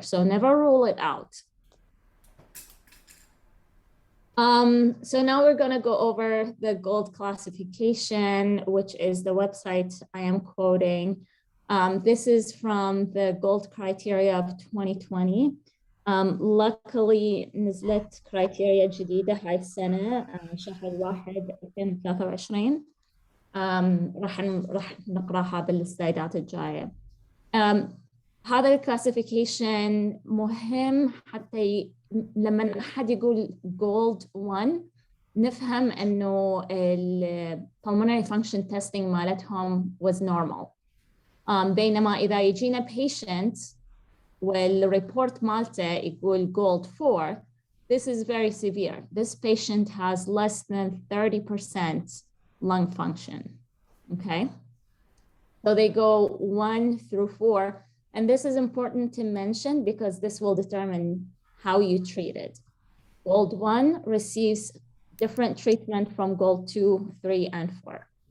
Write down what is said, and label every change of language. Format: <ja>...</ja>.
<en>So never rule it out. So now we're going to go over the GOLD classification, which is the website I am quoting. This is from the GOLD criteria of 2020. Luckily</en> <ar>نزلت كرايتيريا جديدة هاي السنة شهر 1 2023. راح نقراها بالسلايدات الجاية. هذا الكلاسيفيكيشن مهم حتى لما أحد يقول جولد 1 نفهم إنه ال</ar> <en>pulmonary function testing</en> <ar>مالتهم</ar> <en>was normal.</en> <ar>بينما إذا يجينا patient والريبورت مالته يقول جولد 4,</ar> <en>this is very severe. This patient has less than 30% lung function, okay? So they go 1 through 4, and this is important to mention because this will determine how you treat it. GOLD 1 receives different treatment from GOLD 2, 3, and 4.</en>